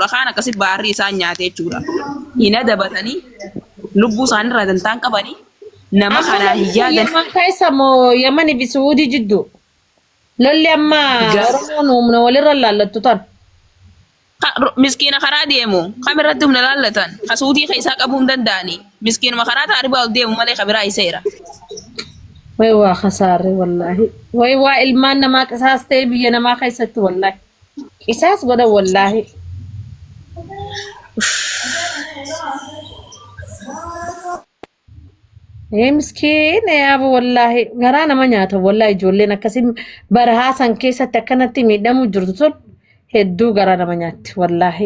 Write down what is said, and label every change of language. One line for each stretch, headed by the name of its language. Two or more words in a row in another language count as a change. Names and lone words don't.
Oromo: Kaan akkasi baarrii isaan nyaate jechuudha. Hina dabatanii lubbuu isaanii irraa dantaan qabanii nama kanaa hin yaadan. Yaman keessa moo Yamanii fi Suudii jidduu? Lolli amma Oromoon humna walirra laallattu tan. Miskiina karaa deemu kamirratti humna laallatan ka Suudii keessaa qabuu hin danda'ani. Miskiinuma karaa taaribaa ol deemu malee kabiraa iseera. Way waa khasaare wallahi. Way waa ilmaan namaa qisaastee biyya namaa keessatti wallahi. Qisas goda wallahi. Miskiin yaaba wallahi garaa nama nyaata wallahi ijoolleen akkasii barahaa san keessatti akkanatti miidhamuu jirtu sun hedduu garaa nama nyaatti wallahi.